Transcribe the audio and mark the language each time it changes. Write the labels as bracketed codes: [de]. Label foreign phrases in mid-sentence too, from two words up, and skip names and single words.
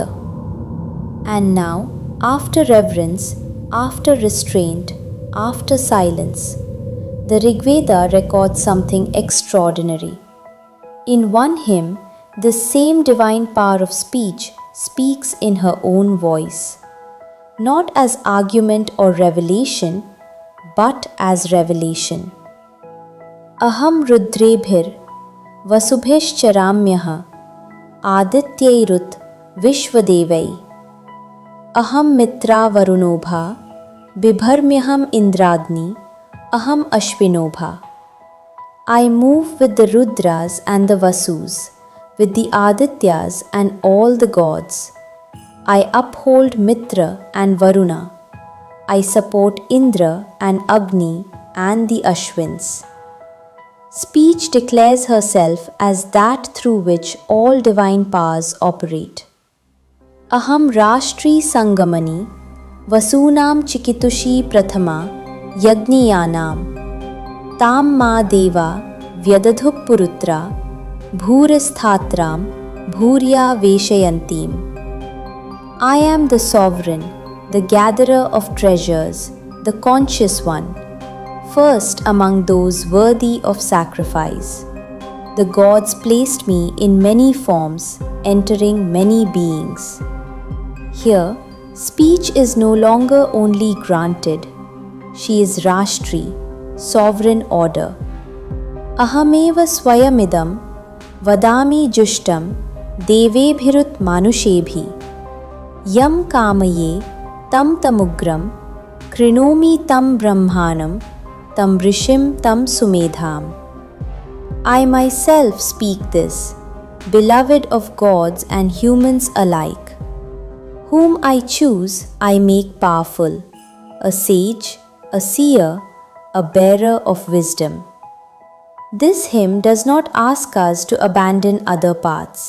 [en] And now, after reverence, after restraint, after silence, the Rig Veda records something extraordinary. In one hymn, the same divine power of speech speaks in her own voice, not as argument or revelation, but as revelation. [sa] अहं रुद्रेभिर् वसुभिश्चराम्यहम् आदित्यैरुत विश्वदेवैः अहं मित्र वरुणोभा बिभर्म्यहम् इन्द्राग्नी अहम् अश्विनोभा. [en] I move with the Rudras and the Vasus, with the Adityas and all the gods. I uphold Mitra and Varuna. I support Indra and Agni and the Ashwins. Speech declares herself as that through which all divine powers operate. [sa] अहं राष्ट्री संगमनी वसूनां चिकितुषी प्रथमा यज्ञियानाम् तां मा देवा व्यदधुः पुरुत्रा भूरिस्थात्रां भूर्या वेशयन्तीम्. [en] I am the sovereign, the gatherer of treasures, the conscious one, first among those worthy of sacrifice. The gods placed me in many forms, entering many beings. Here, speech is no longer only granted, she is Rashtri, sovereign order. [sa] अहमेव स्वयमिदं वदामि जुष्टं देवेभिरुत मानुषेभिः यं कामये तं तमुग्रं कृणोमि तं ब्रह्माणं तम् ऋषिं तं सुमेधाम्. [en] I myself speak this, beloved of gods and humans alike. Whom I choose, I make powerful, a sage, a seer, a bearer of wisdom. This hymn does not ask us to abandon other paths.